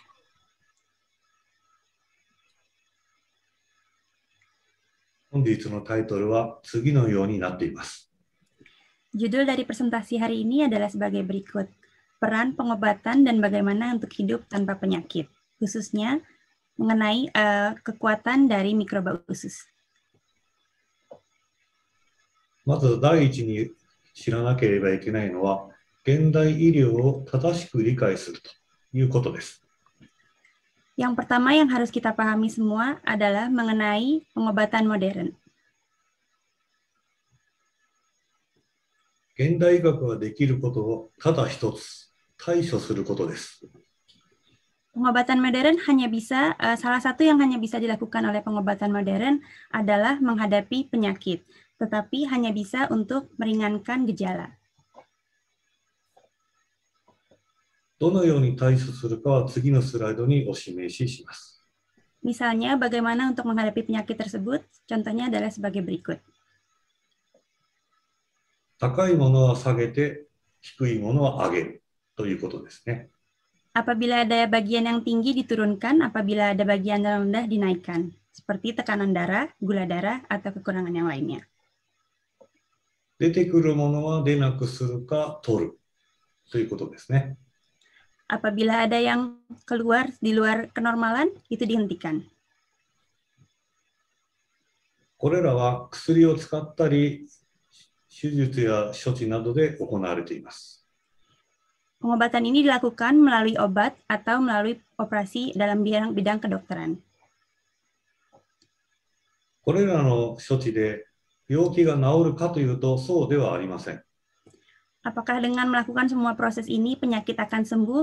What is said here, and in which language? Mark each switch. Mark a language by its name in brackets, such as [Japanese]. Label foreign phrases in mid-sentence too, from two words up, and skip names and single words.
[Indonesian] Judul dari presentasi hari ini adalah sebagai berikut. Peran pengobatan dan bagaimana untuk hidup tanpa penyakit, khususnya mengenai kekuatan dari mikroba usus. [Japanese] まず第一に知らなければいけないのは、現代医療を正しく理解するということです。 [Indonesian] Yang pertama yang harus kita pahami semua adalah mengenai pengobatan modern. [Japanese] 現代医学ができることをただ一つ、対処することです。 [Indonesian] Pengobatan modern hanya bisa, salah satu yang hanya bisa dilakukan oleh pengobatan modern adalah menghadapi penyakit, tetapi hanya bisa untuk meringankan gejala. [Japanese] どのように対処するかは次のスライドにお示しします。 [Indonesian] Misalnya, bagaimana untuk menghadapi penyakit tersebut? Contohnya adalah sebagai berikut. [Japanese] 高いものは下げて、低いものは上げるということですね。 [Indonesian] Apabila ada bagian yang tinggi diturunkan, apabila ada bagian yang rendah dinaikkan, seperti tekanan darah, gula darah, atau kekurangan yang lainnya. [Japanese] 出てくるものは出なくするか取るということですね。 [Indonesian] Apabila ada yang keluar di luar kenormalan, itu dihentikan. [Japanese] これらは薬を使ったり、手術や処置などで行われています。 [Indonesian] Pengobatan ini dilakukan melalui obat atau melalui operasi dalam bidang kedokteran. [Japanese] これらの処置で病気が治るかというと、そうではありません。 [Indonesian] Apakah dengan melakukan semua proses ini penyakit akan sembuh?